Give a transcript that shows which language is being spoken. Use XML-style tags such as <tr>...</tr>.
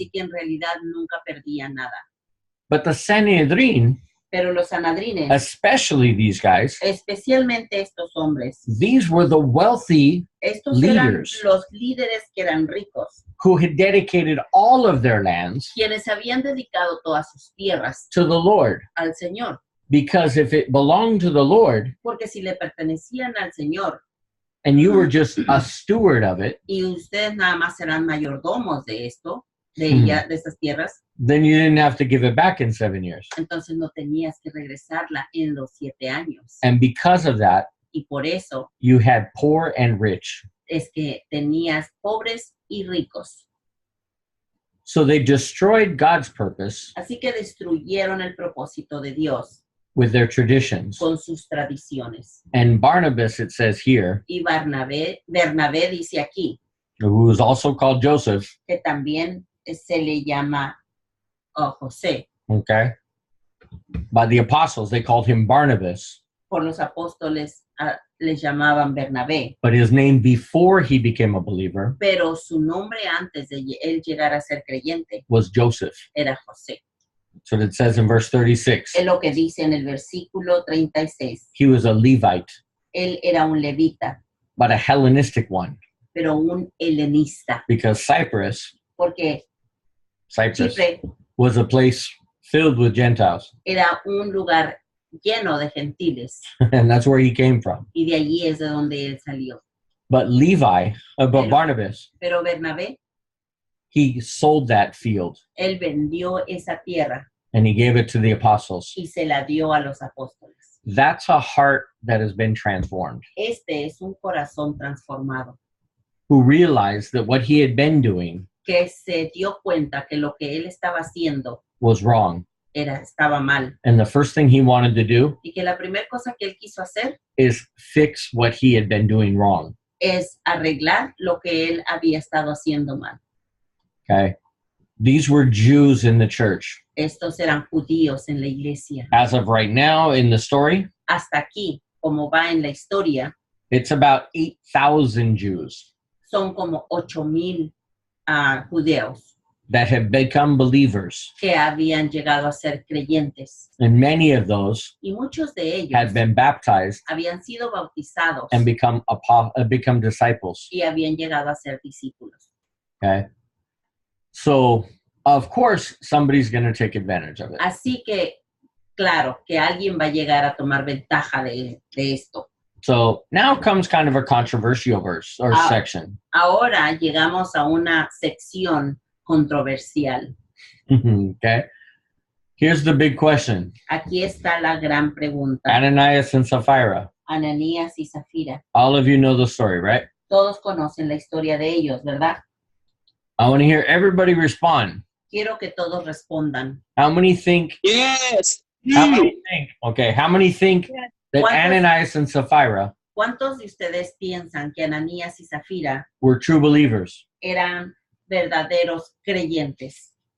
<es>Así que en realidad nunca perdían nada.</es> <en>But the Sanhedrin,</en> <es>Pero los sanadrines,</es> <en>especially these guys,</en> <es>especialmente estos hombres,</es> <en>these were the wealthy</en> <es>estos eran</es> <en>leaders</en> <es>los líderes que eran ricos,</es> <en>who had dedicated all of their lands</en> <es>quienes habían dedicado todas sus tierras</es> <en>to the Lord.</en> <es>al Señor.</es> <en>Because if it belonged to the Lord</en> <es>Porque si le pertenecían al Señor</es> <en>and you were just a steward of it,</en> <es>y ustedes nada más serán mayordomos de esto, de estas tierras,</es> <en>then you didn't have to give it back in 7 years.</en> <es>entonces no tenías que regresarla en los 7 años.</es> <en>And because of that,</en> <es>Y por eso</es> <en>you had poor and rich.</en> <es>es que tenías pobres y ricos.</es> <en>So they destroyed God's purpose</en> <es>Así que destruyeron el propósito de Dios</es> <en>with their traditions.</en> <es>con sus tradiciones.</es> <en>And Barnabas, it says here,</en> <es>Y Bernabé dice aquí</es> <en>who was also called Joseph,</en> <es>que también se le llama José.</es> <en>okay? By the apostles, they called him Barnabas.</en> <es>Por los apóstoles les llamaban Bernabé,</es> <en>But his name before he became a believer</en> <es>pero su nombre antes de él llegar a ser creyente</es> <en>was Joseph.</en> <es>era José.</es> <en>So it says in verse 36,</en> <es>Es lo que dice en el versículo 36.</es> <en>he was a Levite,</en> <es>Él era un levita,</es> <en>but a Hellenistic one,</en> <es>pero un helenista,</es> <en>because Cyprus</en> <es>porque</es> <en>Cyprus</en> <es>Chipre</es> <en>was a place filled with Gentiles,</en> <es>era un lugar lleno de gentiles</es> <en>and that's where he came from.</en> <es>y de allí es de donde él salió.</es> <en>But</en> <es>Pero-</es> <en>Barnabas,</en> <es>Pero Bernabé,</es> <en>he sold that field</en> <es>él vendió esa tierra</es> <en>and he gave it to the apostles.</en> <es>y se la dio a los apóstoles.</es> <en>That's a heart that has been transformed,</en> <es>Este es un corazón transformado</es> <en>who realized that what he had been doing</en> <es>que se dio cuenta que lo que él estaba haciendo</es> <en>was wrong.</en> <es>estaba mal</es> <en>And the first thing he wanted to do</en> <es>y que la primera cosa que él quiso hacer</es> <en>is fix what he had been doing wrong.</en> <es>es arreglar lo que él había estado haciendo mal.</es> <en>Okay. These were Jews in the church.</en> <es>Estos eran judíos en la iglesia.</es> <en>As of right now in the story,</en> <es>Hasta aquí, como va en la historia,</es> <en>it's about 8,000 Jews.</en> <es>son como 8,000 judeos</es> <en>that have become believers.</en> <es>que habían llegado a ser creyentes.</es> <en>And many of those</en> <es>Y muchos de ellos</es> <en>had been baptized</en> <es>habían sido bautizados</es> <en>and become disciples.</en> <es>y habían llegado a ser discípulos.</es> <en>Okay. So, of course, somebody's going to take advantage of it.</en> <es>Así que, claro, que alguien va a llegar a tomar ventaja de esto.</es> <en>So now comes kind of a controversial verse or section.</en> <es>Ahora llegamos a una sección controversial.</es> <en>Okay. Here's the big question.</en> <es>Aquí está la gran pregunta.</es> <en>Ananias and Sapphira.</en> <es>Ananías y Zafira.</es> <en>All of you know the story, right?</en> <es>Todos conocen la historia de ellos, ¿verdad?</es> <en>I want to hear everybody respond.</en> <es>Quiero que todos respondan.</es> <en>How many think? Yes. How many think? Okay. How many think that</en> <es>¿Cuántos?</es> <en>Ananias and Sapphira</en> <es>¿Cuántos de ustedes piensan que Ananías y Zafira</es> <en>were true believers?</en> <es>eran verdaderos creyentes?</es>